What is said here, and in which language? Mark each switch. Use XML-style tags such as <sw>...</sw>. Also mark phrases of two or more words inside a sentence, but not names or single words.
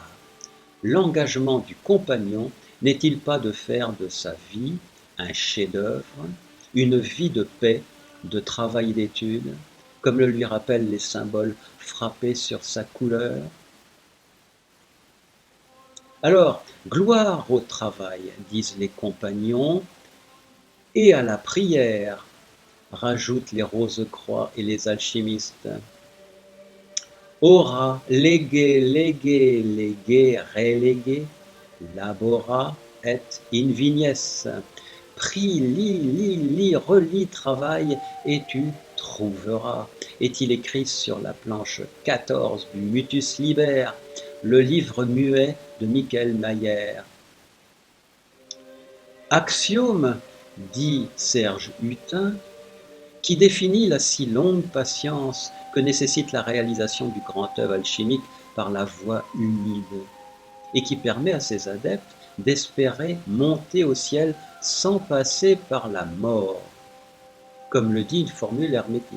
<fr>L'engagement du compagnon n'est-il pas de faire de sa vie un chef-d'œuvre, une vie de paix, de travail et d'études, comme le lui rappellent les symboles frappés sur sa couleur? Alors, gloire au travail, disent les compagnons, et à la prière, rajoutent les Rose-Croix et les alchimistes.</fr> <la>Ora, lege, lege, lege, relege, labora et in vignes.</la> <fr>Prie, lis, relis, travaille, et tu trouveras. Est-il écrit sur la planche 14 du Mutus Liber, le livre muet de Michael Mayer. Axiome, dit Serge Hutin, qui définit la si longue patience que nécessite la réalisation du grand œuvre alchimique par la voie humide, et qui permet à ses adeptes d'espérer monter au ciel sans passer par la mort, comme le dit une formule hermétique.</fr>